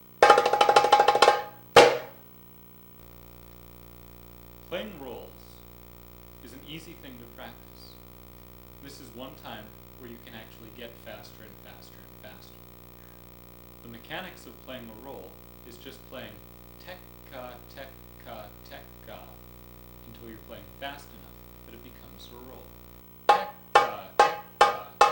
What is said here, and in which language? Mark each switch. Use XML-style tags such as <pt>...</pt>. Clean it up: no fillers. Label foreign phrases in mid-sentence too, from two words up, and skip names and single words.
<en>Playing rolls is an easy thing to practice. This is one time where you can actually get faster and faster and faster. The mechanics of playing a roll is just playing tek-ka, tek-ka, tek-ka until you're playing fast enough that it becomes a roll. Tek-ka, tek-ka,</en>